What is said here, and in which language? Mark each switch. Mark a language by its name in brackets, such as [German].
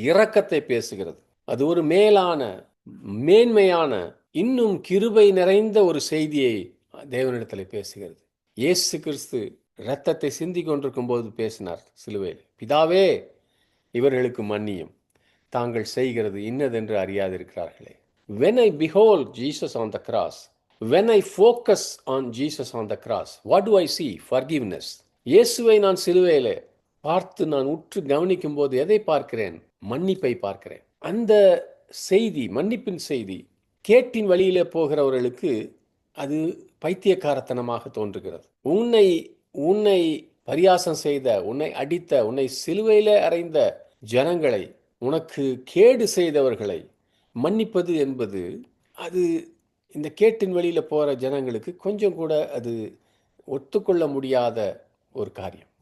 [Tamil] இரக்கத்தை பேசுகிறது. அது ஒரு மேலான, மேன்மையான, இன்னும் கிருபை நிறைந்த ஒரு செய்தியை தேவனிடத்தில் பேசுகிறது. இயேசு கிறிஸ்து இரத்தத்தை சிந்தி கொண்டிருக்கும் போது பேசினார் சிலுவையில். பிதாவே, இவர்களுக்கு மன்னியும், தாங்கள் செய்கிறது இன்னதென்று அறியாதிருக்கிறார்களே. [English] When I behold Jesus on the cross, when I focus on Jesus on the cross, what do I see? Forgiveness. [Tamil] இயேசுவை நான் சிலுவையிலே பார்த்து நான் உற்று கவனிக்கும் போது எதை பார்க்கிறேன்? மன்னிப்பை பார்க்கிறேன். அந்த செய்தி, மன்னிப்பின் செய்தி கேட்டின் வழியிலே போகிறவர்களுக்கு அது பைத்தியக்காரத்தனமாக தோன்றுகிறது. உன்னை உன்னை பரியாசம் செய்த, உன்னை அடித்த, உன்னை சிலுவையிலே அறைந்த ஜனங்களை, உனக்கு கேடு செய்தவர்களை மன்னிப்பது என்பது அது இந்த கேட்டின் வழியில் போகிற ஜனங்களுக்கு கொஞ்சம் கூட அது ஒத்துக்கொள்ள முடியாத ஒரு காரியம்.